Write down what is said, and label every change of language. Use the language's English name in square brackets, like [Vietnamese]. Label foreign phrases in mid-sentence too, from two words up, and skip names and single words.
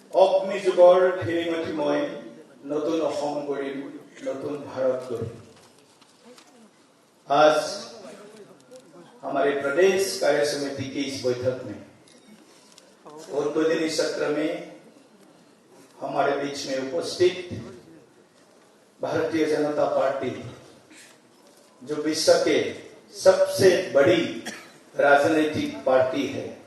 [Assamese] অগ্নি যুগৰ ফিৰিঙঠি মই নতুন অসম কৰিম, নতুন भारत কৰিম। [Hindi] आज हमारे प्रदेश कार्य समिति की इस बैठक में उद्बोधनी सत्र में हमारे बीच में उपस्थित भारतीय जनता पार्टी, जो विश्व के सबसे बड़ी राजनीतिक पार्टी है,